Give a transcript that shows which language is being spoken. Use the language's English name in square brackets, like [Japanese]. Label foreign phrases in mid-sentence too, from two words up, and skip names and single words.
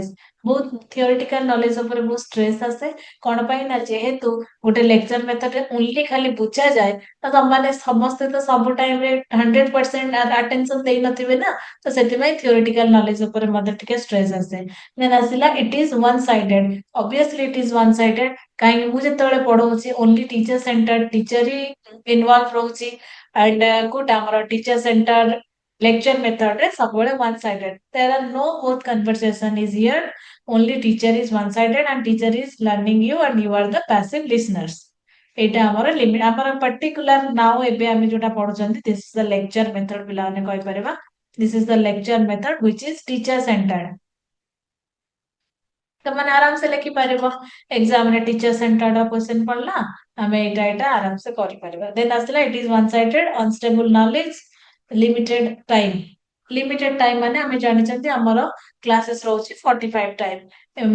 [Odia] ବହୁତ [English] theoretical knowledge [Odia] ଉପରେ ବହୁତ ଷ୍ଟ୍ରେସ୍ ଆସେ। କଣ ପାଇଁ ନା ଯେହେତୁ ଗୋଟେ [English] lecture methodre only [Odia] ଖାଲି ବୁଝାଯାଏ ତ ତମମାନେ ସମସ୍ତେ ତ ସବୁ ଟାଇମରେ 100% ଆଟେନସନ ଦେଇନଥିବେ ନା। ତ ସେଥିପାଇଁ [English] theoretical knowledge [Odia] ଉପରେ ମଧ୍ୟ ଟିକେ ଷ୍ଟ୍ରେସ୍ ଆସେ। [English] then ଆସିଲା it is one sided. obviously it is one sided। [Odia] କାହିଁକି ମୁଁ ଯେତେବେଳେ ପଢଉଛି [English] only teacher center teacher [Odia] ହିଁ ଇନଭଲ୍ଭ ରହୁଛି। ଆଣ୍ଡ କୋଉଟା ଆମର [English] teacher center lecture method [Odia] ରେ ସବୁବେଳେ [English] one sided. There are no both conversation is here. Only teacher is one sided and teacher is learning you and you are the passive listeners. [Odia] ଏଇଟା ଆମର ଲିମିଟ ଆମର [English] particular now [Odia] ଏବେ ଆମେ ଯୋଉଟା ପଢୁଛନ୍ତି [English] this is the lecture method [Odia] ପିଲାମାନେ କହିପାରିବା। [English] this is the lecture method which is teacher centered। [Odia] ତମାନେ [Hindi] आराम से [Odia] ଲେଖିପାରିବ। ଏକ୍ସାମ ରେ [English] teacher centered question [Odia] ପଡିଲା ଆମେ ଏଇଟା [Hindi] आराम से [Odia] କରିପାରିବା। [English] then ଆସିଲା it is one sided unstable knowledge limited time। limited time [Odia] ମାନେ ଆମେ ଜାଣିଛନ୍ତି ଆମର କ୍ଲାसेस ରହୁଛି 45 ଟାଇମ।